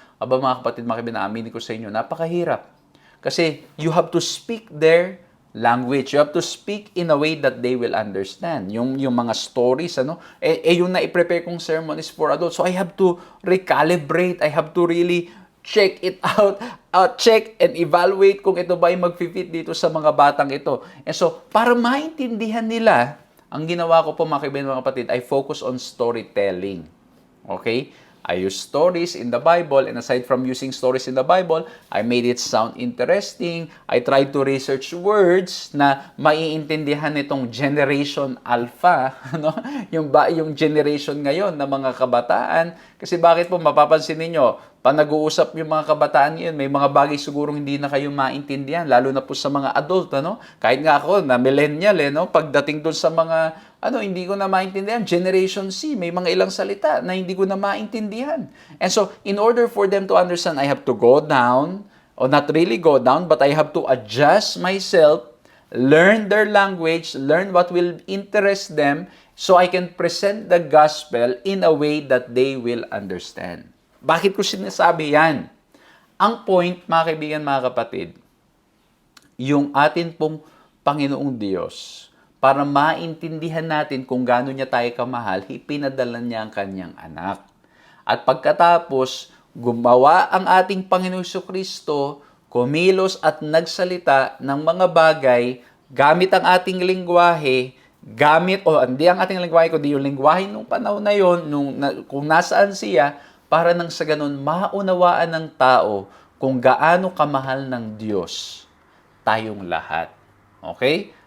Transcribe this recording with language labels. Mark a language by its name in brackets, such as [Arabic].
[Filipino] Aba mga kapatid, makibinaamin ko sa inyo, napakahirap. [English] Kasi you have to speak their language. You have to speak in a way that they will understand. [Filipino] Yung mga stories, yung na-prepare kong sermon [English] is for adults. So I have to recalibrate. I have to really check it out. Check and evaluate [Filipino] kung ito ba ay mag-fit dito sa mga batang ito. And so, para maintindihan nila, ang ginawa ko po mga kaibigan, mga kapatid, [English] I focus on storytelling. Okay? I use stories in the Bible, and aside from using stories in the Bible, I made it sound interesting. I tried to research words [Filipino] na maiintindihan nitong Generation Alpha, yung generation ngayon na mga kabataan. Kasi bakit po mapapansin ninyo, pag nag-uusap yung mga kabataan ngayon, may mga bagay sigurong hindi na kayo maintindihan, lalo na po sa mga adult, Kahit nga ako, na millennial, pagdating doon sa mga hindi ko na maintindihan. Generation C, may mga ilang salita na hindi ko na maintindihan. [English] And so, in order for them to understand, I have to go down, or not really go down, but I have to adjust myself, learn their language, learn what will interest them, so I can present the gospel in a way that they will understand. [Filipino] Bakit ko sinasabi yan? Ang point, mga kaibigan, mga kapatid, yung atin pong Panginoong Diyos, para maintindihan natin kung gaano niya tayo kamahal, ipinadala niya ang kanyang anak. At pagkatapos, gumawa ang ating Panginoong Kristo, kumilos at nagsalita ng mga bagay, gamit ang ating lingwahe, hindi ang ating lingwahe, kundi yung lingwahe nung panahon na yon, kung nasaan siya, para nang sa ganun, maunawaan ng tao kung gaano kamahal ng Diyos tayong lahat. Okay?